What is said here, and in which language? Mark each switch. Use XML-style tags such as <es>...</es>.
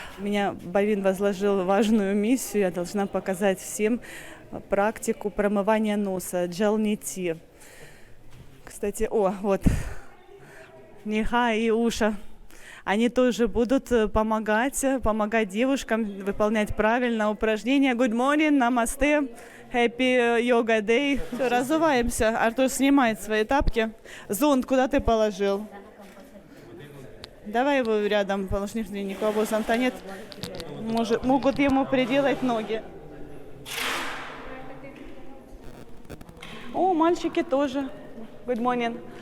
<ru>Меня Бавин возложил важную миссию. Я должна показать всем практику промывания носа, джалнити. Кстати, вот, Ниха и Уша. Они тоже будут помогать девушкам выполнять правильно упражнения.</ru> <en>Good morning, namaste, happy yoga day.</en> <ru>Все, разуваемся. Артур снимает свои тапки. Зонт куда ты положил? Давай его рядом, потому что никого зонта нет. Могут ему приделать ноги. О, мальчики тоже.</ru> <en>Good morning.</en>